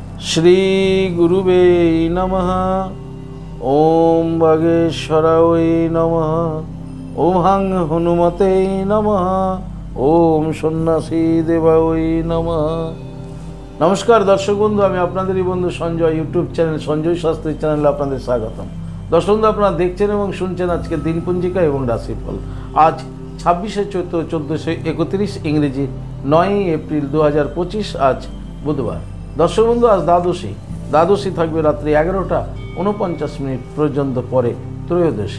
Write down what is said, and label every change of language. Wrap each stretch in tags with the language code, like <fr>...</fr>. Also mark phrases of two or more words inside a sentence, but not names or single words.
<sa>श्री गुरुवे नमः। ओम वागेश्वराय नमः। ओम हं हनुमते नमः। ओम सन्यासी देवाय नमः।</sa> <bn>নমস্কার দর্শক বন্ধু, আমি আপনাদেরই বন্ধু সঞ্জয়</bn> <en>YouTube channel</en> <bn>সঞ্জয় শাস্ত্রী চ্যানেল আপনাদের স্বাগতম। দর্শক বন্ধু আপনারা দেখছেন এবং শুনছেন আজকে দিনপঞ্জিকা এবং রাশিফল। আজ 26শে চৈত্র 1431 ইংরেজি 9 এপ্রিল 2025 আজ বুধবার। দর্শক বন্ধু আজ দ্বাদশী থাকবে রাত্রি 11টা 49 মিনিট পর্যন্ত, পরে ত্রয়োদশী।</bn>